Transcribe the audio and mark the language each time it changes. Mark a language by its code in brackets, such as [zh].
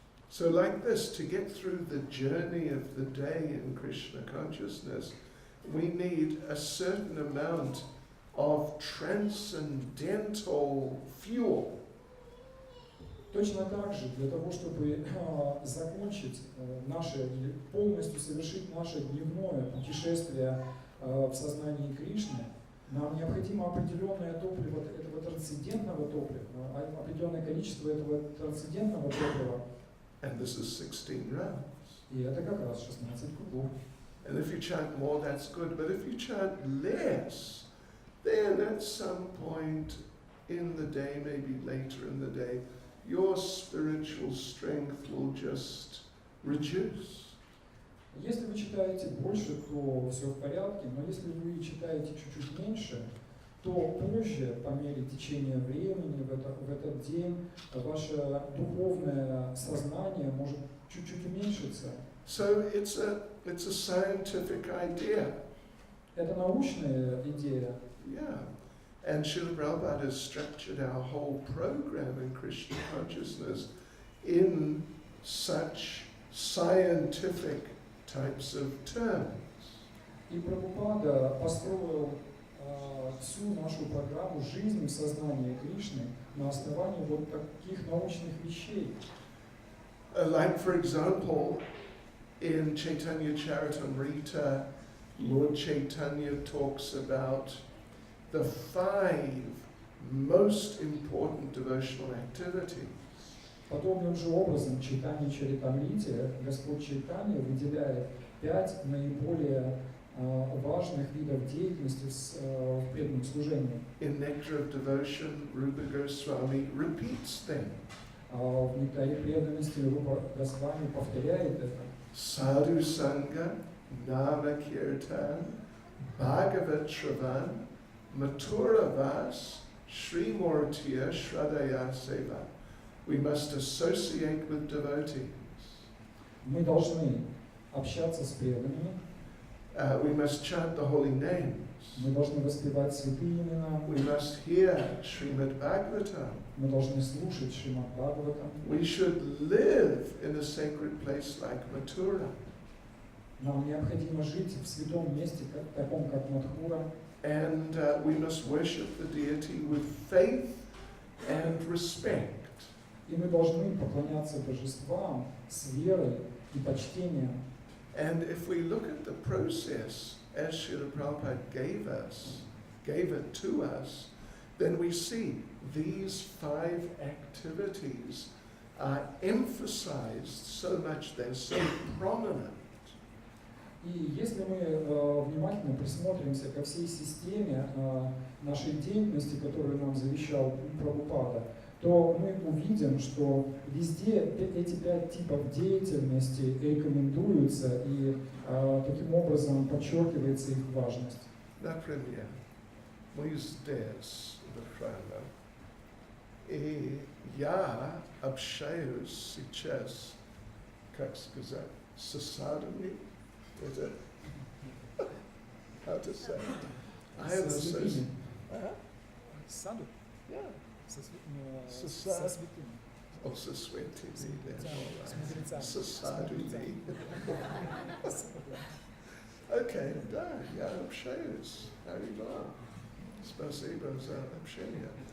[en] So like this, to get through the journey of the day in Krishna consciousness, we need a certain amount of transcendental fuel. [ru] Точно так же, для того, чтобы закончить наше, или полностью совершить наше дневное путешествие в сознании Кришны, нам необходимо определенное топливо, этого трансцендентного топлива, определенное количество этого трансцендентного топлива. [en] And this is 16 rounds. [ru] И это как раз 16 кругов. [en] And if you chant more, that's good. But if you chant less, then at some point in the day, maybe later in the day, your spiritual strength will just reduce. [ru] Если вы читаете больше, то все в порядке, но если вы читаете чуть-чуть меньше, то позже, по мере течения времени, в этот день, ваше духовное сознание может чуть-чуть уменьшиться. [en] So it's a scientific idea. [ru] Это научная идея. [en] Yeah. And Srila Prabhupada has structured our whole program in Krishna consciousness in such scientific types of terms. [ru] И Прабхупада построил всю нашу программу жизни в сознании Кришны на основании вот таких научных вещей. [en] Like for example, in Chaitanya Charitamrita, Lord Chaitanya talks about the 5 most important devotional activities. [ru] Подобным же образом в Чайтанья Чаритамрите Господь Чайтанья выделяет 5 наиболее важных видов деятельности в преданном служении. [en] In Nectar of Devotion, Rupa Goswami repeats them. [ru] В Нектаре преданности Рупа Госвами повторяет это. [sa] Sadhu Sangha, Nama Kirtan, Bhagavat Shravan, Mathura Vas, Sri Murtiya Shradaya Seva. [en] We must associate with devotees. [ru] Мы должны общаться с преданными. [en] We must chant the holy names. [ru] Мы должны воспевать святые имена. [en] We must hear Srimad Bhagavatam. [ru] Мы должны слушать Шримад Бхагаватам. [en] We should live in a sacred place like Mathura. [ru] Нам необходимо жить в святом месте, таком как Мадхура. [en] And we must worship the deity with faith and respect. [ru] И мы должны поклоняться божествам с верой и почтением. [en] And if we look at the process as Srila Prabhupada gave it to us, then we see these 5 activities are emphasized so much, they're so prominent. [ru] И если мы внимательно присмотримся ко всей системе нашей деятельности, которую нам завещал Прабхупада, то мы увидим, что везде эти 5 типов деятельности рекомендуются и таким образом подчеркивается их важность. Например, мы здесь, в храме, и я общаюсь сейчас, как сказать, с садами. [en] Is it? How to say? I have [ru] Со святыми. Саду? [en] Yeah. [ru] Со Со святыми. [en] Oh, [ru] со святыми, [en] then, all [ru] С [en] right. [ru] мудрецами. Со садами. С- Okay, да, я общаюсь. Харибал. Спасибо за общение.